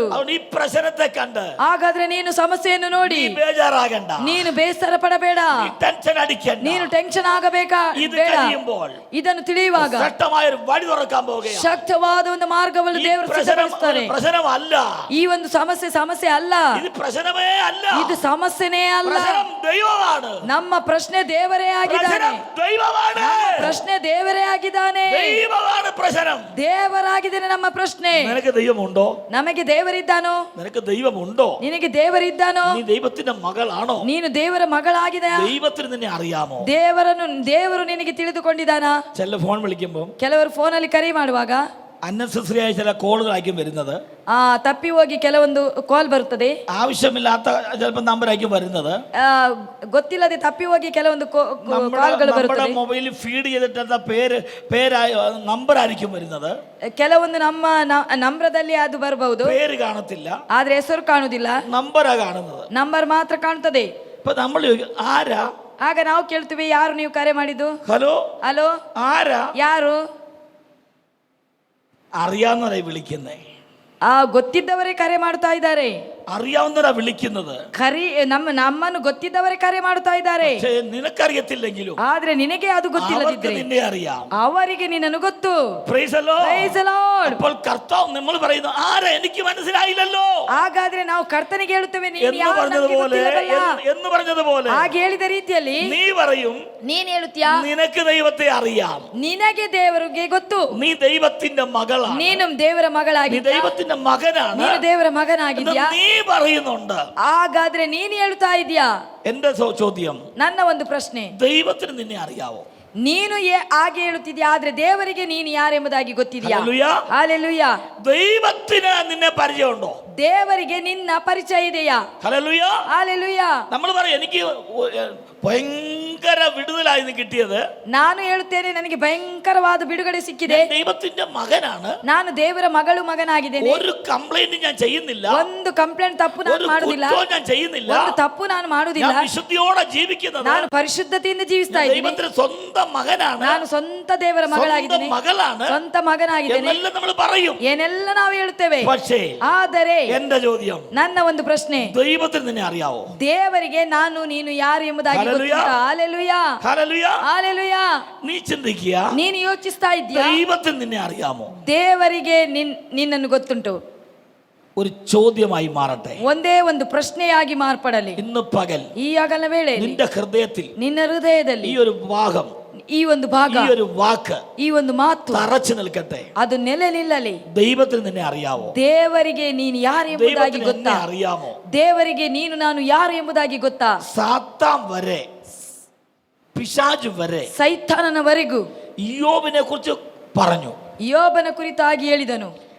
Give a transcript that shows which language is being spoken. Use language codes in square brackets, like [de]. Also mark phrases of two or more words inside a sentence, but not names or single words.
[ml] അവൻ ഈ പ്രശ്നത്തെ കണ്ട് [kn] ಹಾಗಾದ್ರೆ ನೀನು ಸಮಸ್ಯೆಯನ್ನು ನೋಡಿ [ml] ಬೇಜಾರಾಗണ്ട, [kn] ನೀನು ಬೇಸರ ಪಡಬೇಡ, [ml] ടെൻഷൻ അടിക്കണ്ട. [kn] ನೀನು ಟೆನ್ಷನ್ ಆಗಬೇಕಾ [ml] ഇത് [kn] ಬೇಡ. [ml] കഴിയുമ്പോൾ [kn] ಇದನ್ನು ತಿಳಿಯುವಾಗ [ml] ശക്തമായ ഒരു വഴി തുറക്കാൻ പോവുകയാണ്. [kn] ಶಕ್ತವಾದ ಒಂದು ಮಾರ್ಗವನ್ನು ದೇವರು ಸಿದ್ಧಪಡಿಸುತ್ತಾರೆ. [ml] പ്രശ്നമല്ല, [kn] ಈ ಒಂದು ಸಮಸ್ಯೆ ಅಲ್ಲ, [ml] ഇത് പ്രശ്നമേ അല്ല, [kn] ಇದು ಸಮಸ್ಯೆನೇ ಅಲ್ಲ. [ml] പ്രശ്നം ദൈവമാണ്. [kn] ನಮ್ಮ ಪ್ರಶ್ನೆ ದೇವರೇ ಆಗಿದ್ದಾನೆ. [ml] പ്രശ്നം ദൈവമാണ്. [kn] ಪ್ರಶ್ನೆ ದೇವರೇ ಆಗಿದ್ದಾನೆ. [ml] ദൈവമാണ് പ്രശ്നം. [kn] ದೇವರಾಗಿದ್ದಾನೆ ನಮ್ಮ ಪ್ರಶ್ನೆ. [ml] നിനക്ക് ദൈവമുണ്ടോ? [kn] ನಮಗೆ ದೇವರಿದ್ದಾನೋ? [ml] നിനക്ക് ദൈവമുണ്ടോ? [kn] ನಿನಗೆ ದೇವರಿದ್ದಾನೋ? [ml] നീ ദൈവത്തിന്റെ മകളാണോ? [kn] ನೀನು ದೇವರ ಮಗಳಾಗಿದೆ. [ml] ദൈവത്തിന് നിന്നെ അറിയാമോ? [kn] ದೇವರು ನಿನಗೆ ತಿಳಿದುಕೊಂಡಿದ್ದಾನಾ? [ml] ചില ഫോൺ വിളിക്കുമ്പോൾ [kn] ಕೆಲವರು ಫೋನಲ್ಲಿ ಕರೆ ಮಾಡುವಾಗ [ml] അന്നസറിയായ ചില കോളുകളായിരിക്കും വരുന്നത്. [kn] ತಪ್ಪಿ ಹೋಗಿ ಕೆಲವೊಂದು ಕಾಲ್ ಬರುತ್ತದೆ. [ml] ആവശ്യമില്ലാത്ത ചിലപ്പോൾ നമ്പറായിരിക്കും വരുന്നത്. [kn] ಗೊತ್ತಿಲ್ಲದೆ ತಪ್ಪಿ ಹೋಗಿ ಕೆಲವೊಂದು ಕಾಲ್ಗಳು ಬರುತ್ತದೆ. [ml] നമ്മുടെ മൊബൈലിൽ ഫീഡ് ചെയ്തിട്ടുള്ള പേരായി നമ്പർ ആയിരിക്കും വരുന്നത്. [kn] ಕೆಲವೊಂದು ನಮ್ಮ ನಂಬರದಲ್ಲಿ ಅದು ಬರಬಹುದು, [ml] പേര് കാണത്തില്ല, [kn] ಆದ್ರೆ ಹೆಸರು ಕಾಣುವುದಿಲ್ಲ, [ml] ನಂಬರಾ കാണുന്നത്. [kn] ನಂಬರ್ ಮಾತ್ರ ಕಾಣುತ್ತದೆ. [ml] ഇപ്പൊ നമ്മൾ ആരാ? [kn] ಆಗ ನಾವು ಕೇಳ್ತೀವಿ, ಯಾರು ನೀವು ಕರೆ ಮಾಡಿದ್ದು? [ml] ഹലോ [kn] ಹಲೋ, [ml] ആരാ? [kn] ಯಾರು? [ml] അറിയാവുന്നവരെ വിളിക്കുന്നേ. [kn] ಗೊತ್ತಿದ್ದವರೇ ಕರೆ ಮಾಡ್ತಾ ಇದ್ದಾರೆ. [ml] അറിയാവുന്നവരാ വിളിക്കുന്നത്. [kn] ನಮ್ಮನ್ನು ಗೊತ್ತಿದ್ದವರೇ ಕರೆ ಮಾಡ್ತಾ ಇದ್ದಾರೆ. [ml] നിനക്കറിയത്തില്ലെങ്കിലും [kn] ಆದ್ರೆ ನಿನಗೆ ಅದು ಗೊತ್ತಿಲ್ಲದಿದ್ರೆ [ml] നിന്നെ അറിയാം. [kn] ಅವರಿಗೆ ನಿನ್ನನ್ನು ಗೊತ್ತು. [en] Praise the Lord. Praise the Lord. [ml] അപ്പോൾ കർത്താവ് നമ്മൾ പറയുന്നു, ആരാ എനിക്ക് മനസ്സിലായില്ലല്ലോ. [kn] ಹಾಗಾದ್ರೆ ನಾವು ಕರ್ತನಿಗೆ ಹೇಳುತ್ತೇವೆ, ನೀನು [ml] എന്ന് [kn] ಯಾರು [ml] പറഞ്ഞതുപോലെ [kn] ಹಾಗೆ ಹೇಳಿದ ರೀತಿಯಲ್ಲಿ [ml] നീ പറയും, [kn] ನೀನ್ ಹೇಳುತ್ತೀಯಾ, [ml] നിനക്ക് ദൈവത്തെ അറിയാം, [kn] ನಿನಗೆ ದೇವರಿಗೆ ಗೊತ್ತು, [ml] നീ ദൈവത്തിന്റെ മകളാണ്, [kn] ನೀನು ದೇವರ [ml] നീ [kn] ಮಗಳಾಗಿದ್ಯಾ, [ml] ദൈവത്തിന്റെ മകനാണ്, [kn] ನೀನು ದೇವರ ಮಗನಾಗಿದ್ಯಾ. [ml] നീ പറയുന്നുണ്ട്. [kn] ಹಾಗಾದ್ರೆ ನೀನು ಹೇಳ್ತಾ ಇದೀಯಾ. [ml] എന്റെ ചോദ്യം, [kn] ನನ್ನ ಒಂದು ಪ್ರಶ್ನೆ, [ml] ദൈവത്തിന് നിന്നെ അറിയാവോ? [kn] ನೀನು ಹಾಗೆ ಹೇಳುತ್ತಿದ್ಯಾ, ಆದ್ರೆ ದೇವರಿಗೆ ನೀನು ಯಾರೆಂಬುದಾಗಿ ಗೊತ್ತಿದೆಯಾ? [ml] ഹല്ലേലൂയ. ദൈവത്തിന് നിന്നെ പരിചയമുണ്ടോ? [kn] ದೇವರಿಗೆ ನಿನ್ನ ಪರಿಚಯ ಇದೆಯಾ? [ml] ഹല്ലേലൂയ. ഹല്ലേലൂയ. നമ്മൾ പറയും, എനിക്ക് ഭയങ്കര വിടുതലായി കിട്ടിയത്. [kn] ನಾನು ಹೇಳುತ್ತೇನೆ, ನನಗೆ ಭಯಂಕರವಾದ ಬಿಡುಗಡೆ ಸಿಕ್ಕಿದೆ. [ml] ദൈവത്തിന്റെ മകനാണ്, [kn] ನಾನು ದೇವರ ಮಗನಾಗಿದ್ದೇನೆ. [ml] ഒരു കംപ്ലൈന്റ് ഞാൻ ചെയ്യുന്നില്ല, [kn] ಒಂದು ಕಂಪ್ಲೇಂಟ್ ತಪ್ಪು ನಾನು ಮಾಡುವುದಿಲ್ಲ, [ml] ഞാൻ ചെയ്യുന്നില്ല, [kn] ಒಂದು ತಪ್ಪು ನಾನು ಮಾಡುವುದಿಲ್ಲ, [ml] വിശുദ്ധിയോടെ ജീവിക്കുന്നത്, [kn] ನಾನು ಪರಿಶುದ್ಧತೆಯಿಂದ ಜೀವಿಸ್ತಾ ಇದ್ದೀನಿ. [ml] ദൈവത്തിന്റെ സ്വന്തം മകനാണ്, [kn] ನಾನು ಸ್ವಂತ ದೇವರ ಮಗಳಾಗಿದ್ದೇನೆ, [ml] മകളാണ്, [kn] ಸ್ವಂತ ಮಗನಾಗಿದ್ದೇನೆ [ml] എന്നെല്ലാം നമ്മൾ പറയും. [kn] ಏನೆಲ್ಲ ನಾವು ಹೇಳುತ್ತೇವೆ. [ml] പക്ഷേ [kn] ಆದರೆ [ml] എന്റെ ചോദ്യം, [kn] ನನ್ನ ಒಂದು ಪ್ರಶ್ನೆ, [ml] ദൈവത്തിന് നിന്നെ അറിയാവോ? [kn] ದೇವರಿಗೆ ನಾನು ನೀನು ಯಾರು ಎಂಬುದಾಗಿ ಗೊತ್ತುಂಟಾ? [ml] ഹല്ലേലൂയ. ഹല്ലേലൂയ. ഹല്ലേലൂയ. നീ ചിന്തിക്കുക, [kn] ನೀನು ಯೋಚಿಸ್ತಾ ಇದ್ದೀಯಾ, [ml] ദൈവത്തിന് നിന്നെ അറിയാമോ? [kn] ದೇವರಿಗೆ ನಿನ್ನನ್ನು ಗೊತ್ತುಂಟು? [ml] ഒരു ചോദ്യമായി മാറട്ടെ, [kn] ಒಂದೇ ಒಂದು ಪ್ರಶ್ನೆಯಾಗಿ ಮಾರ್ಪಡಲಿ. [ml] ഇന്ന് പകൽ [kn] ಈ ಹಗಲ ವೇಳೆ [ml] നിന്റെ ഹൃദയത്തിൽ [kn] ನಿನ್ನ ಹೃದಯದಲ್ಲಿ [ml] ഈ ഒരു ഭാഗം, [kn] ಈ ಒಂದು ಭಾಗ, [ml] ഈ ഒരു വാക്ക് [kn] ಈ ಒಂದು ಮಾತು [ml] തറച്ചു നിൽക്കട്ടെ. [kn] ಅದು ನೆಲೆ ನಿಲ್ಲಲಿ. [ml] ദൈവത്തിന് നിന്നെ അറിയാവോ? [kn] ದೇವರಿಗೆ ನೀನು ಯಾರು ಎಂಬುದಾಗಿ [ml] ദൈവത്തിന് [kn] ಗೊತ್ತಾ? [ml] എന്നെ അറിയാമോ? [kn] ದೇವರಿಗೆ ನೀನು ನಾನು ಯಾರು ಎಂಬುದಾಗಿ ಗೊತ್ತಾ? [ml] സാത്താൻ വരെ, പിശാച് വരെ [kn] ಸೈತಾನನವರೆಗೂ [ml] യോബിനെ കുറിച്ച് പറഞ്ഞു. [kn] ಯೋಬನ ಕುರಿತಾಗಿ ಹೇಳಿದನು.